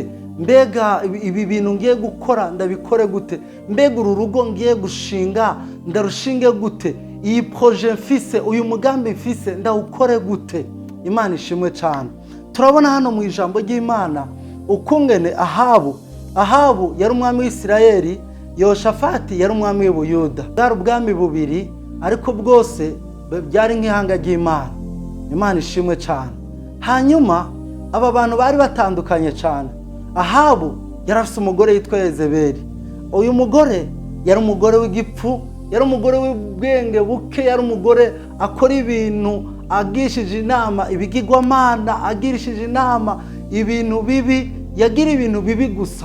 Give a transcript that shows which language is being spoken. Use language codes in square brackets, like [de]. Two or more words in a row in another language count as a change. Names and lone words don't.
[rn] Mbega ibi bintu ngiye gukora ndabikore gute? Mbega uru rugo ngiye gushinga ndarushinge gute? Iyi proje mfise, uyu mugambi mfise ndawukore gute? Imana ishimwe cyane. Turabona hano mu ijambo ry'Imana ukungene Ahabu yari umwami w'Isirayeli, Yehoshafati yari umwami w'Ubuyuda. Bwari ubwami bubiri, ariko bwose byari nk'ihanga ry'Imana. Imana ishimwe cyane. Hanyuma aba bantu bari batandukanye cyane. Ahabu yari afite umugore yitwa Yezebeli. Uyu mugore yari umugore w'igipfu, yari umugore w'ubwenge buke, yari umugore akora ibintu agishije inama ibigirwamana, agirishije inama ibintu bibi, yagira ibintu bibi gusa.